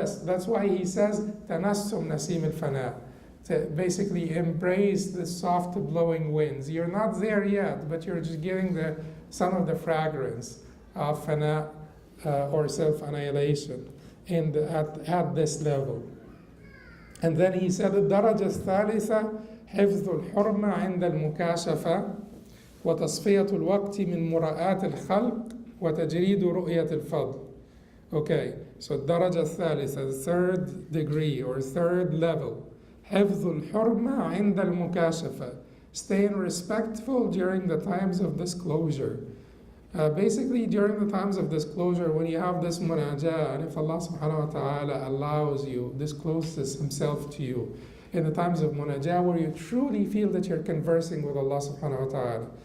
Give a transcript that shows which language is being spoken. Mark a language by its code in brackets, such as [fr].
[en] That's why he says tanassum nasim al-fana, to basically embrace the soft blowing winds. You're not there yet, but you're just getting some of the fragrance of fana, or self-annihilation at this level. And then he said [ar] الدرجة الثالثة حفظ الحرمة عند المكاشفة وتصفية الوقت من مراءة الخلق وتجريد رؤية الفضل. [en] Okay, so [ar] الدرجة الثالثة, [en] the third degree or third level. [ar] حفظ الحرمة عند المكاشفة, [en] staying respectful during the times of disclosure. Basically, during the times of disclosure, when you have this munajah, and if Allah subhanahu wa ta'ala allows you, discloses Himself to you, in the times of munajah where you truly feel that you're conversing with Allah subhanahu wa ta'ala.